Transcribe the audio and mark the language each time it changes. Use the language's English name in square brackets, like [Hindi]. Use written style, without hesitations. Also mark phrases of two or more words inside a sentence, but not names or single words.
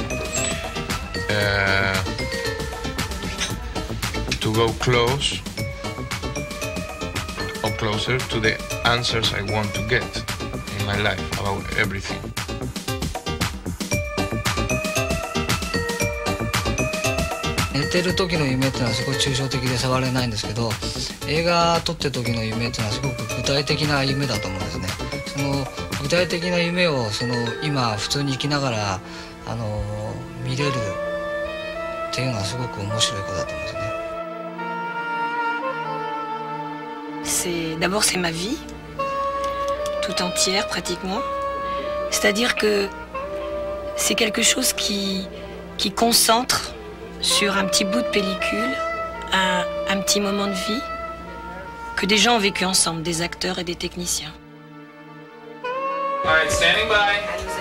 [English] to go closer to the answers I want to get in my life about everything. [Japanese] 寝てる時の夢っていうのはすごい抽象的で触れないんですけど、映画撮ってる時の夢っていうのはすごく具体的な夢だと思うんですね。その具体的な夢を今普通に生きながら見れるっていうのはすごく面白いことだと思うんですね。 [French] D'abord c'est ma vie, tout entière pratiquement. C'est-à-dire que c'est quelque chose qui concentre sur un petit bout de pellicule un petit moment de vie que des gens ont vécu ensemble, des acteurs et des techniciens. [English] All right, standing by.